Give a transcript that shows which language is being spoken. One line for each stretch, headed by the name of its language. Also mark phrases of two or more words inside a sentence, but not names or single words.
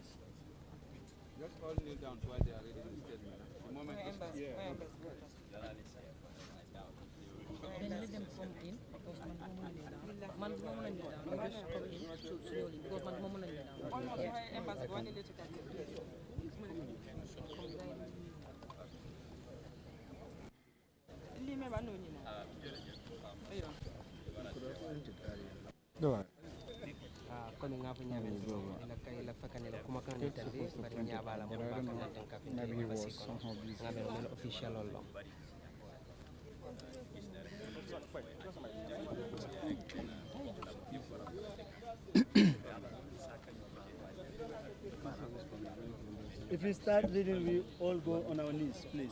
English: Just all kneel down while they are reading the statement. The moment Then let them come in because man woman kneel down. Man just come in slowly because man woman kneel down.
Mandingo: kono ngafo nyame ila kay la fakane la kuma kan tande bari nyabala mo ba kan tan ka fi nabi wasi kono ngabe no official lo
English: If we start reading, we all go on our knees, please.